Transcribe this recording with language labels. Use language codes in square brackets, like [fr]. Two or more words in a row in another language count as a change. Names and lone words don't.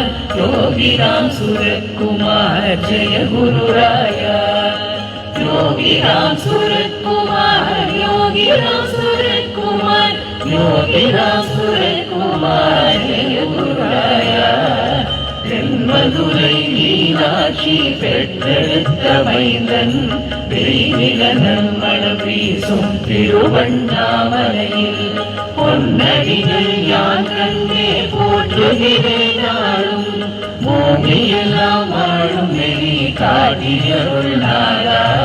[sa] योगीराम सूरत कुमार जय गुरु राया, योगीराम सूरत कुमार, योगीराम सूरत कुमार, योगीराम सूरत कुमार जय गुरु राया. [ta] தென்மதுரை மீனாட்சி பெற்றெடுத்த மைந்தன் வெயிலிலன் மனம் வீசும் திருவண்ணாமலையில் பொன்னடிகள் யான் கண்டே போற்றுகிறேன் நாளும், பூமியெல்லாம் வாழும் நெறி காட்டியருள் நாளா.